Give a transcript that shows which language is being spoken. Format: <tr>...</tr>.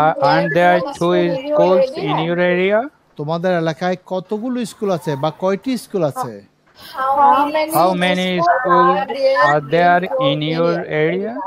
<en>Aren't there two schools in your area?</en> <bn>তোমাদের এলাকায় কতগুলো স্কুল আছে বা কয়টি স্কুল আছে?</bn> <en>How many schools are there in your area?</en>